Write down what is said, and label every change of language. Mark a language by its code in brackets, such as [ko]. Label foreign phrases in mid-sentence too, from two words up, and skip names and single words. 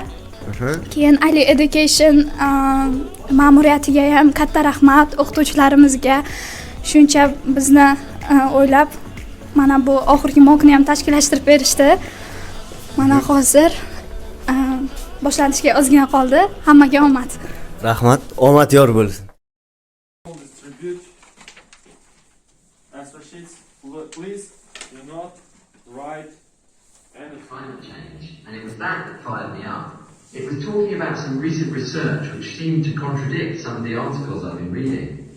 [uz] Keyin Ali Education ma'muriyatiga ham katta rahmat, o'qituvchilarimizga shuncha bizni o'ylab mana bu oxirgi mockni ham tashkillashtirib berishdi. Mana hozir boshlanishga ozgina qoldi. Hammaga omad. Rahmat, omad yor bo'lsin. [en] Please do not write any climate change, and it was that fired me up. It was talking about some recent research which seemed to contradict some of the articles I've been reading.